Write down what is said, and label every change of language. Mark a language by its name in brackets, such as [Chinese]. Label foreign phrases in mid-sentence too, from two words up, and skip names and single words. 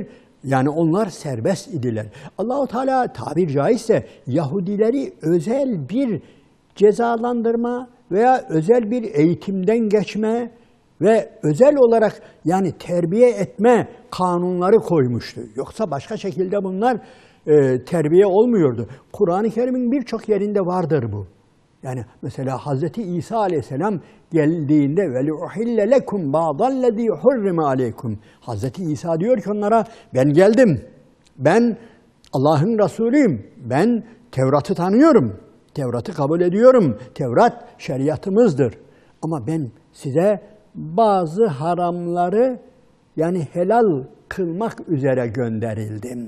[Turkish] Yani onlar serbest idiler. Allah-u Teala tabir caizse Yahudileri özel bir cezalandırma veya özel bir eğitimden geçme ve özel olarak yani terbiye etme kanunları koymuştu. Yoksa başka şekilde bunlar terbiye olmuyordu. Kur'an-ı Kerim'in birçok yerinde vardır bu. Yani mesela Hazreti İsa Aleyhisselam geldiğinde [Arabic] وَلِعُحِلَّ لَكُمْ بَعْضَ الَّذ۪ي حُرِّمَ عَلَيْكُمْ [Turkish] Hazreti İsa diyor ki onlara ben geldim. Ben Allah'ın Resulüyüm. Ben Tevrat'ı tanıyorum. Tevrat'ı kabul ediyorum. Tevrat şeriatımızdır. Ama ben size bazı haramları yani helal kılmak üzere gönderildim.